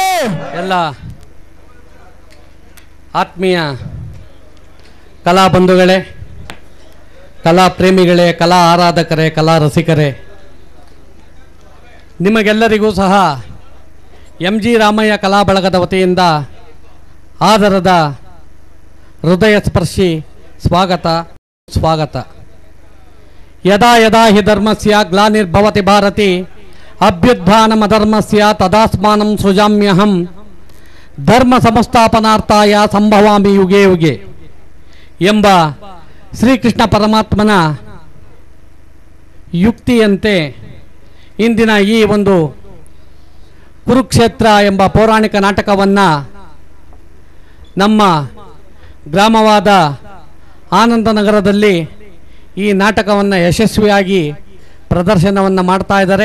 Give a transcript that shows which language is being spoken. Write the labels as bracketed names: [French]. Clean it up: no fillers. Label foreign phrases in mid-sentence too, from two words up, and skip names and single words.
[Kannada] ಎಲ್ಲ ಆತ್ಮೀಯ ಕಲಾ ಬಂಧುಗಳೇ, ಕಲಾ ಪ್ರೇಮಿಗಳೇ, ಕಲಾ ಆರಾಧಕರೇ, ಕಲಾ ರಸಿಕರೇ, ನಿಮಗೆಲ್ಲರಿಗೂ ಸಹ MG ರಾಮಯ್ಯ ಕಲಾ ಬಳಗದ ವತಿಯಿಂದ ಆದರದ ಹೃದಯ ಸ್ಪರ್ಶಿ ಸ್ವಾಗತ. [Sanskrit] ಯದಾ ಯದಾ ಹಿ ಧರ್ಮಸ್ಯ ಗ್ಲಾನಿರ್ಭವತಿ ಭಾರತಿ ಅಭ್ಯುತ್ಥಾನಮಧರ್ಮಸ್ಯ ತದಾಸ್ಮಾನಂ ಸೃಜಾಮ್ಯಹಂ ಧರ್ಮ ಸಂಸ್ಥಾಪನಾರ್ಥಾಯ ಸಂಭವಾಮಿ ಯುಗೆ ಯುಗೆ [Kannada] ಎಂಬ ಶ್ರೀಕೃಷ್ಣ ಪರಮಾತ್ಮನ ಯುಕ್ತಿಯಂತೆ ಇಂದಿನ ಈ ಒಂದು ಕುರುಕ್ಷೇತ್ರ ಎಂಬ ಪೌರಾಣಿಕ ನಾಟಕವನ್ನು ನಮ್ಮ ಗ್ರಾಮವಾದ ಆನಂದನಗರದಲ್ಲಿ ಈ ನಾಟಕವನ್ನು ಯಶಸ್ವಿಯಾಗಿ ಪ್ರದರ್ಶನವನ್ನು ಮಾಡ್ತಾ ಇದ್ದಾರೆ.